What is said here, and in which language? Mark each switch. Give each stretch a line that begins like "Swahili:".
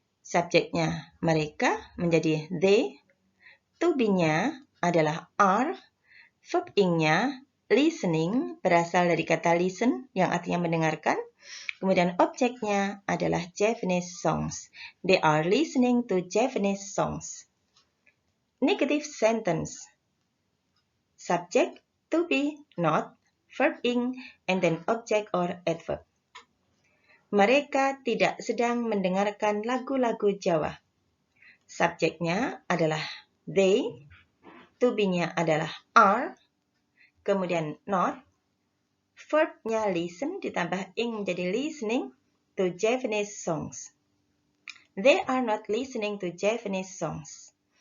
Indonesian: Subjeknya mereka menjadi they, to be-nya adalah are, verb ing-nya listening berasal dari kata listen yang artinya mendengarkan. Kemudian objeknya adalah Japanese songs.
English: They are listening to Japanese songs. Negative sentence. Subject, to be, not, verb ing, and then object or adverb.
Indonesian: Mereka tidak sedang mendengarkan lagu-lagu Jawa. Subjeknya adalah they, to be-nya adalah are, kemudian not, verb-nya listen ditambah ing menjadi listening to Japanese songs.
English: They are not listening to Japanese songs.